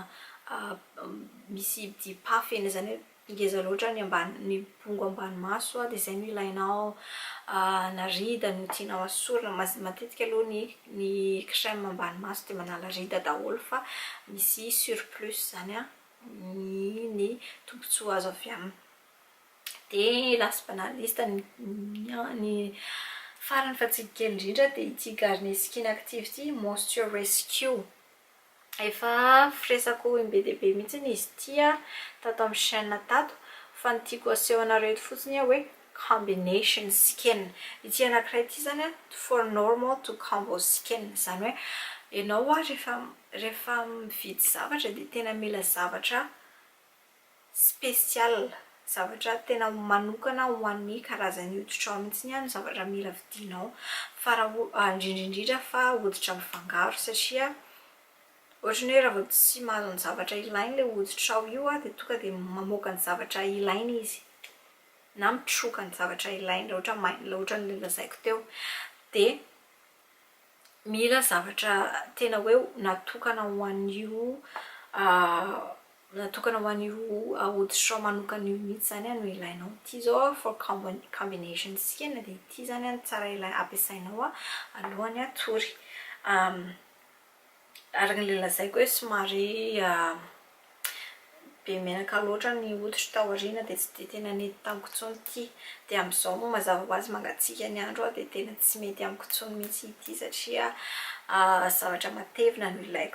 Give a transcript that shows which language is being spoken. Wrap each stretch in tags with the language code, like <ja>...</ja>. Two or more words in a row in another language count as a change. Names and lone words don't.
<mg>misy dipafy eny zany hoe ngeza loatra ny pongo ambany maso dia izay no ilainao na rida no tianao asorina matetika aloha ny crème ambany maso dia manala rida daholo fa misy surplus zany ny tombontsoa azo avy aminy. Dia</mg> <en>last but not least</en> <mg>ny farany fa tsy kely indrindra dia ity Garnier Skin Activity Moisture Rescue. Efa firesako be dia be mihitsy izy ity tato amin'ny chaîne tato fa ny tiako aseho anareo fotsiny hoe</mg> <en>combination skin.</en> <mg>Ity anankiray ity zany</mg> <en>for normal to combo skin</en> <mg>zany hoe ianao rehefa mividy zavatra dia tena mila zavatra spesial, zavatra tena manokana ho an'ny karazany hoditrao mihitsy ny zavatra mila vidinao fa raha indrindrindrindra fa hoditra mifangaro satria ohatrany hoe raha vao tsy mahazo ny zavatra ilainy ilay hoditrao io dia tonga dia mamoaka ny zavatra ilainy izy na mitroka ny zavatra ilainy loatra ny lazaiko teo dia mila zavatra tena hoe natokana ho an'io hoditrao manokana io mihitsy zany no ilainao. Ity zao</mg> <en>for combination skin</en> <mg>dia ity zany tsara ampiasainao alohan'ny atory. Araka ny lazaiko hoe somary be menaka loatra ny hoditra tao aoriana dia tsy dia tena nety tamiko intsony ity dia amin'izao moa mazava ho azy mangatsiaka ny andro dia tena tsy mety amiko intsony mihitsy ity satria zavatra matevina no ilaiko.</mg>